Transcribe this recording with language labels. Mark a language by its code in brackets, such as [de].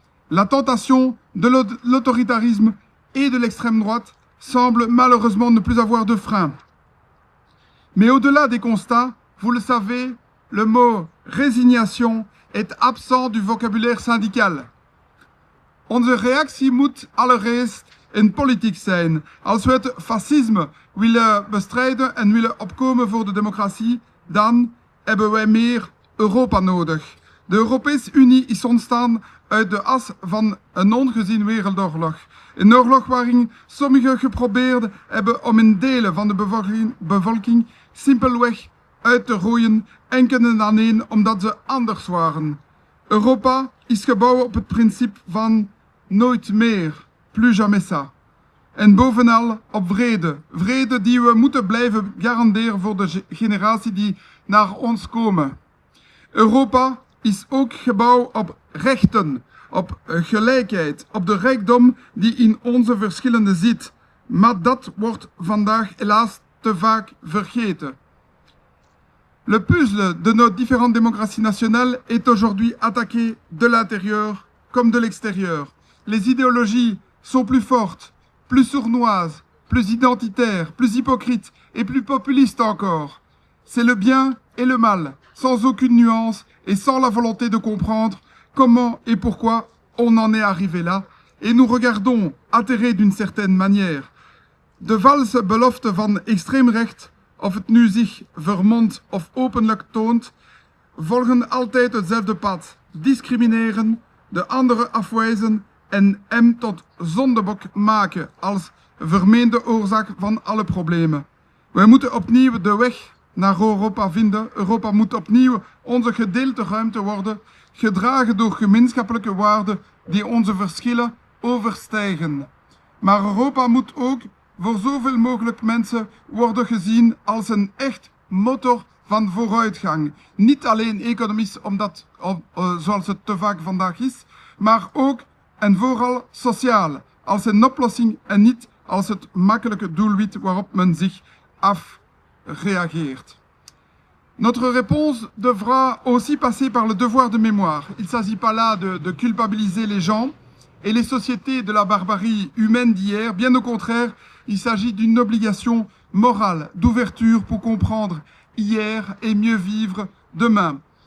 [fr] La tentation de l'autoritarisme et de l'extrême droite semble malheureusement ne plus avoir de frein. Mais au-delà des constats, vous le savez, le mot résignation est absent du vocabulaire syndical. [nl] Onze reactie moet allereerst in politiek zijn. Als we het fascisme willen bestrijden en willen opkomen voor de democratie, dan hebben wij meer Europa nodig. De Europese Unie is ontstaan uit de as van een ongezien wereldoorlog. Een oorlog waarin sommigen geprobeerd hebben om een delen van de bevolking simpelweg uit te roeien, enkel en alleen omdat ze anders waren. Europa is gebouwd op het principe van nooit meer, [fr] plus jamais ça. [nl] En bovenal op vrede. Vrede die we moeten blijven garanderen voor de generatie die naar ons komen. Europa is ook gebouwd op rechten, op gelijkheid, op de rijkdom die in onze verschillende zit. Maar dat wordt vandaag helaas te vaak vergeten. [fr] Le puzzle de nos différentes démocraties nationales est aujourd'hui attaqué de l'intérieur comme de l'extérieur. Les idéologies sont plus fortes, plus sournoises, plus identitaires, plus hypocrites et plus populistes encore. C'est le bien et le mal, sans aucune nuance et sans la volonté de comprendre comment et pourquoi on en est arrivé là. Et nous regardons, atterrés d'une certaine manière, [nl] de valse beloften van extreemrecht, of het nu zich vermondt of openlijk toont, volgen altijd hetzelfde pad. Discrimineren, de andere afwijzen en hem tot zondebok maken als vermeende oorzaak van alle problemen. Wij moeten opnieuw de weg naar Europa vinden. Europa moet opnieuw onze gedeelde ruimte worden, gedragen door gemeenschappelijke waarden die onze verschillen overstijgen. Maar Europa moet ook voor zoveel mogelijk mensen worden gezien als een echt motor van vooruitgang. Niet alleen economisch, zoals het te vaak vandaag is, maar ook en vooral sociaal, als een oplossing en niet als het makkelijke doelwit waarop men zich afreageert. [fr] Notre réponse devra aussi passer par le devoir de mémoire. Il ne s'agit pas là de culpabiliser les gens et les sociétés de la barbarie humaine d'hier. Bien au contraire, il s'agit d'une obligation morale d'ouverture pour comprendre hier et mieux vivre demain.